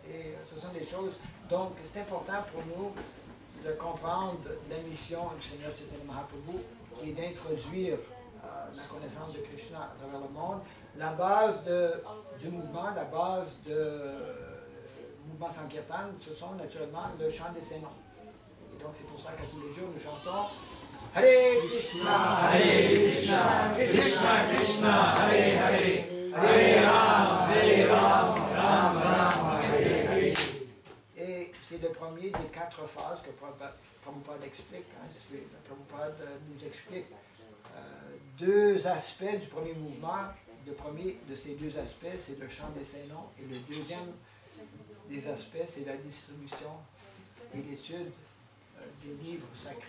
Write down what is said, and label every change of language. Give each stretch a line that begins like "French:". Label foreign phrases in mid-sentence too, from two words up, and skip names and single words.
French: Et ce sont des choses, donc c'est important pour nous de comprendre la mission du Seigneur Chaitanya Mahaprabhu, qui est d'introduire la connaissance de Krishna à travers le monde. La base du mouvement, la base du mouvement Sankirtan, ce sont naturellement le chant des Sénons. Et donc c'est pour ça qu'à tous les jours nous chantons
Sanskrit: Hare Krishna, Hare Krishna, Krishna Krishna, Hare Hare,
French: Hare Ram, Ram Ram, Hare Hare. Et c'est le premier des 4 phases que Prabhupada explique. Prabhupada nous explique 2 aspects du premier mouvement. Le premier de ces 2 aspects, c'est le chant des Sénons. Et le deuxième des aspects, c'est la distribution et l'étude des livres sacrés.